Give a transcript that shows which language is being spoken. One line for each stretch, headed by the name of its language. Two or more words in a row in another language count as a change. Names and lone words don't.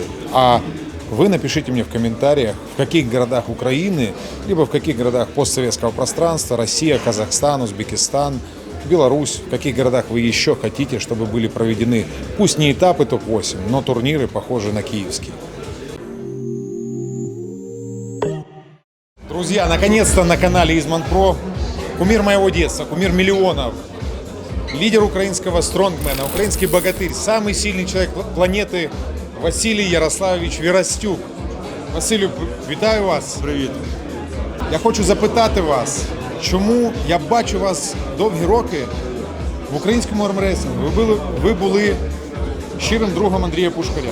Russian: А вы напишите мне в комментариях, в каких городах Украины, либо в каких городах постсоветского пространства, Россия, Казахстан, Узбекистан, Беларусь, в каких городах вы еще хотите, чтобы были проведены, пусть не этапы ТОП-8, но турниры, похожие на киевский. Друзья, наконец-то на канале Изман Про кумир моего детства, кумир миллионов, лидер украинского стронгмена, украинский богатырь, самый сильный человек планети Василій Ярославович Вірастюк.
Ukrainian: Василю, вітаю вас. Привіт. Я хочу запитати вас, чому я бачу вас довгі роки в українському армреслінгу. Ви були щирим другом Андрія Пушкаря.